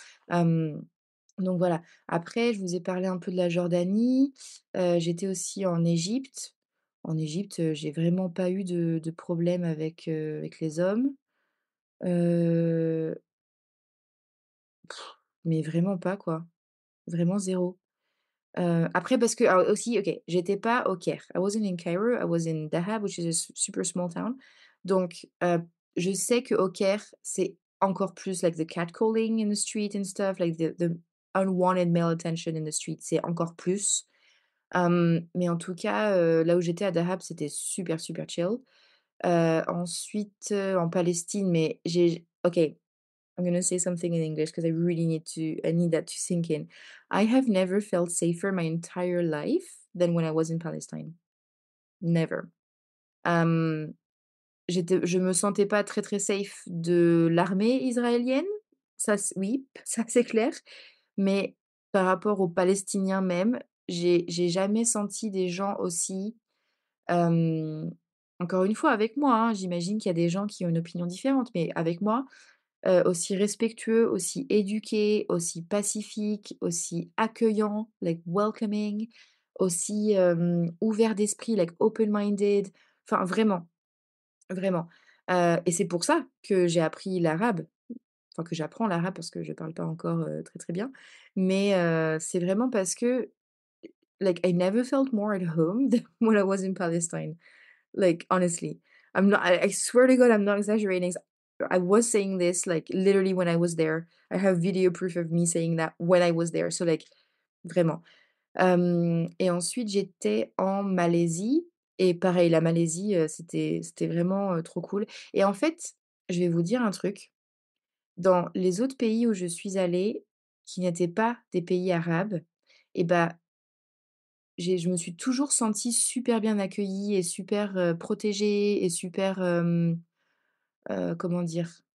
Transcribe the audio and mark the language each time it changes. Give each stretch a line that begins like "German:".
French: Hem donc voilà. Après, je vous ai parlé un peu de la Jordanie, j'étais aussi en Égypte. En Égypte, j'ai vraiment pas eu de problème avec les hommes, heu, mais vraiment pas quoi, vraiment zéro. Après parce que alors aussi, OK, j'étais pas au Caire.
English: I wasn't in Cairo, I was in Dahab, which is a super small town.
French: Donc je sais qu'au Caire, c'est encore plus
English: like the catcalling in the street
French: and stuff, like the unwanted male attention in the street, c'est encore plus. Mais en tout cas, là où j'étais à Dahab, c'était super, super chill. Ensuite, en Palestine, mais j'ai
English: OK, I'm gonna say something in English because I need that to sink in. I have never felt safer my entire life than when I was in Palestine. Never.
French: Hem, je me sentais pas très, très safe de l'armée israélienne. Ça c oui, ça c'est clair. Mais par rapport aux Palestiniens même, j'ai jamais senti des gens aussi, hem, encore une fois avec moi, hein, j'imagine qu'il y a des gens qui ont une opinion différente, mais avec moi, aussi respectueux, aussi éduqués, aussi pacifiques, aussi accueillants,
English: like welcoming,
French: aussi, ouverts d'esprit,
English: like open-minded,
French: enfin vraiment, vraiment. Et c'est pour ça que j'ai appris l'arabe. enfin que j'apprends l'arabe parce que je parle pas encore, très, très bien. Mais c'est vraiment parce que,
English: like, I never felt more at home than when I was in Palestine. Like, honestly. I swear to God, I'm not exaggerating. I was saying this, like, literally when I was there. I have video proof of me saying that when I was there. So, like,
French: vraiment. Et ensuite, j'étais en Malaisie et pareil, la Malaisie, c'était vraiment, trop cool et en fait, je vais vous dire un truc, dans les autres pays où je suis allée, qui n'étaient pas des pays arabes et bah, je me suis toujours sentie super bien accueillie et super, protégée et super, comment dire?